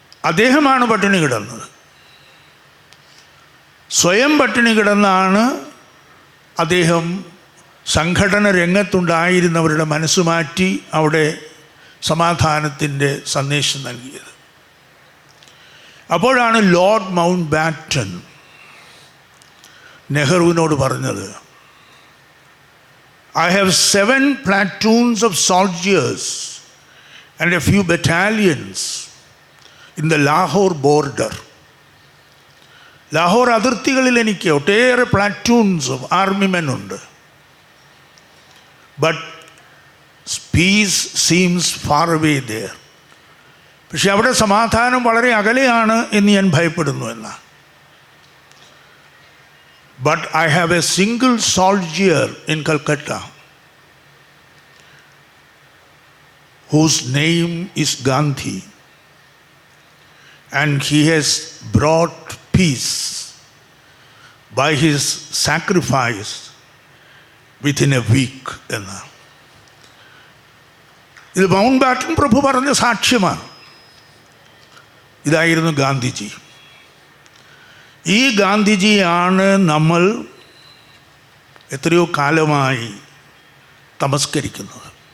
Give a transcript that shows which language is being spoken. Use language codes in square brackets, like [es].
[ml] അദ്ദേഹമാണ് പട്ടിണി കിടന്നത്. സ്വയം പട്ടിണി കിടന്നാണ് അദ്ദേഹം സംഘടന രംഗത്തുണ്ടായിരുന്നവരുടെ മനസ്സ് മാറ്റി അവിടെ സമാധാനത്തിൻ്റെ സന്ദേശം നൽകിയത്. അപ്പോഴാണ് ലോർഡ് മൗണ്ട് ബാറ്റൺ നെഹ്റുവിനോട് പറഞ്ഞത്, [en] I have 7 platoons of soldiers and a few battalions in the Lahore border. [ml] Lahore അതിർത്തികളിൽ എനിക്ക് ഒട്ടേറെ [en] platoons of army men [ml] ഉണ്ട്. [en] But peace seems far away there. [ml] പക്ഷെ അവിടെ സമാധാനം വളരെ അകലെയാണ് എന്ന് ഞാൻ ഭയപ്പെടുന്നു എന്നാണ്. [en] But I have a single soldier in Calcutta whose name is Gandhi, and he has brought peace by his sacrifice within a week. [ml] ഇത് മൗണ്ട് ബാറ്റൺ പ്രഭു പറഞ്ഞ സാക്ഷ്യമാണ്. ഇതായിരുന്നു ഗാന്ധിജി. ഈ ഗാന്ധിജിയാണ് നമ്മൾ എത്രയോ കാലമായി തമസ്കരിക്കുന്നത്.